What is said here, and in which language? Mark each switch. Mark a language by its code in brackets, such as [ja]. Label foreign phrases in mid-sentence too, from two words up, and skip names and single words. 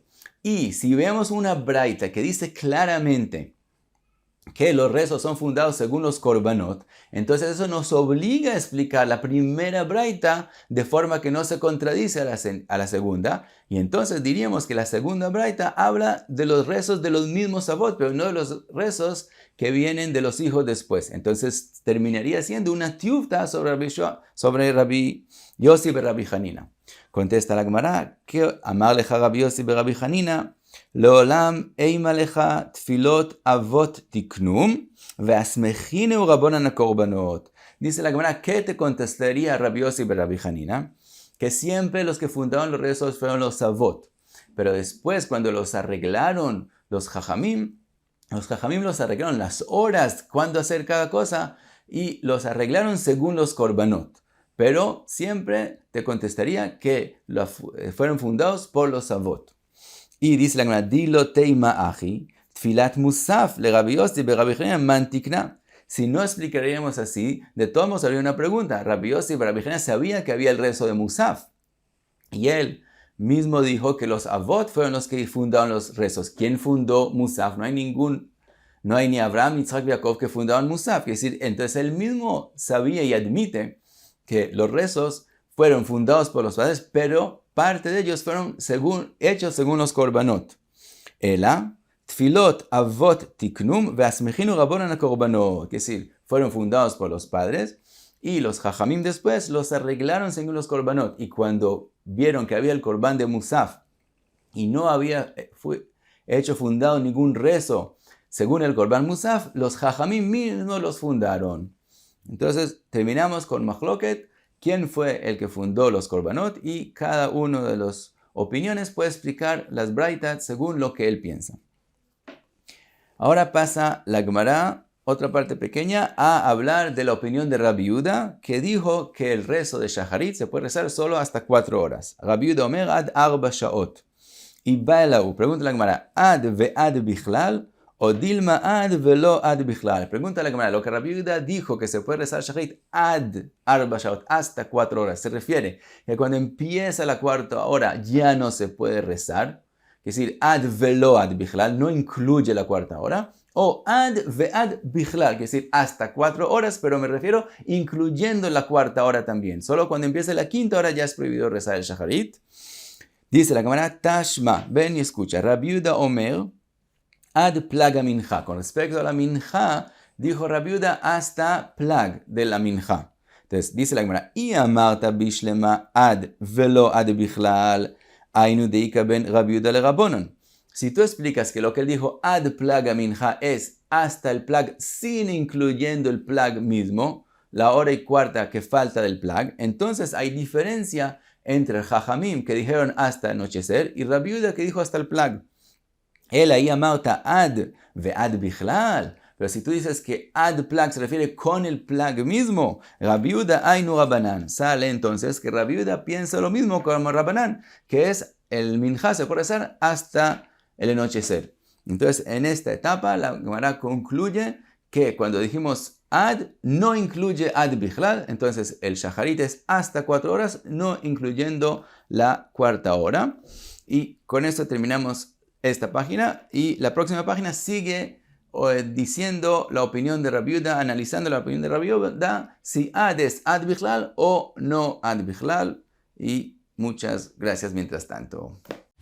[es] Y si vemos una braita que dice claramente que los rezos son fundados según los korbanot, entonces eso nos obliga a explicar la primera braita de forma que no se contradice a la segunda, y entonces diríamos que la segunda braita habla de los rezos de los mismos avot, pero no de los rezos que vienen de los hijos después. Entonces terminaría siendo una tiuvta sobre Rabbi Yossi be Rabbi Hanina. Contesta la Gemara, que [arc] אמר לך רבי יוסי ברבי חנינא, לעולם אימא לך תפלות אבות תקנום ואסמכינהו רבנן אקרבנות. [es] Dice la Gemara, ¿qué te contestaría Rabbi Yossi be Rabbi Hanina? Que siempre los que fundaron los rezos fueron los avot, pero después cuando los arreglaron los jajamim los arreglaron las horas, cuándo hacer cada cosa, y los arreglaron según los korbanot. Pero siempre te contestaría que fueron fundados por los avot. Y dice la Gemara, [arc] דאי לא תימא הכי, תפלת מוסף לרבי יוסי ברבי חנינא מאן תקנה. [es] Si no explicaríamos así, de todos modos habría una pregunta. Rabbi Yossi be Rabbi Hanina sabía que había el rezo de musaf. Y él mismo dijo que los avot fueron los que fundaron los rezos. ¿Quién fundó musaf? No hay ni Abraham ni Isaac y Jacob que fundaron musaf. Es decir, entonces él mismo sabía y admite que los rezos fueron fundados por los padres, pero parte de ellos fueron hechos según los korbanot. [arc] אלא, תפלות אבות תקנום ואסמכינהו רבנן קרבנות. [es] Es decir, fueron fundados por los padres y los jajamim después los arreglaron según los korbanot. Y cuando vieron que había el korban de Musaf y no había fundado ningún rezo según el korban Musaf, los jajamim mismos los fundaron. Entonces terminamos con Mahloket, quién fue el que fundó los korbanot, y cada uno de las opiniones puede explicar las braitat según lo que él piensa. Ahora pasa la Gemara, otra parte pequeña, a hablar de la opinión de Rabbi Yehuda, que dijo que el rezo de Shacharit se puede rezar solo hasta 4 horas. [he] רבי יהודה אומר עד 4 שעות. [arc] Y בעי להו, [es] pregunta la Gemara, [arc] עד ועד בכלל, או דלמא עד ולא עד בכלל. [es] Pregunta la Gemara, lo que Rabbi Yehuda dijo que se puede rezar Shacharit [he] עד 4 שעות, [es] hasta 4 horas, se refiere que cuando empieza la 4ª hora ya no se puede rezar. Es decir, [arc] עד ולא עד בכלל [es] no incluye la 4ª hora. [arc] או עד ועד בכלל, [es] es decir, hasta 4 horas, pero me refiero incluyendo la 4ª hora también. Solo cuando empiece la 5ª hora ya es prohibido rezar el Shacharit. Dice la Gemara, Tashma, ven y escucha. [he] רבי יהודה אומר עד פלג המנחה. [es] Con respecto a la mincha, dijo Rabbi Yehuda hasta plag de la mincha. Entonces, dice la Gemara, [arc] אי אמרת בשלמא עד ולא עד בכלל. היינו דאיכא בין רבי יהודה לרבנן. [es] Si tú explicas que lo que él dijo [he] עד פלג המנחה [es] es hasta el plag sin incluyendo el plag mismo, la hora y 4ª que falta del plag, entonces hay diferencia entre el Jajamim que dijeron hasta anochecer y Rabbi Yehuda que dijo hasta el plag. [arc] אלא אי אמרת עד ועד בכלל. [es] Pero si tú dices que [he] עד פלג [es] se refiere con el plag mismo, [arc] רבי יהודה היינו רבנן. [es] Sale entonces que Rabbi Yehuda piensa lo mismo como Rabbanan, que es el minja se puede rezar hasta el anochecer. Entonces, en esta etapa, la Gemara concluye que cuando dijimos ad, no incluye [arc] עד בכלל, [es] entonces el shacharit es hasta 4 horas, no incluyendo la 4ª hora. Y con esto terminamos esta página, y la próxima página sigue diciendo la opinión de Rabbi Yehuda, analizando la opinión de Rabbi Yehuda, si ad es [arc] עד בכלל [es] o no [arc] עד בכלל. [es] Y muchas gracias mientras tanto.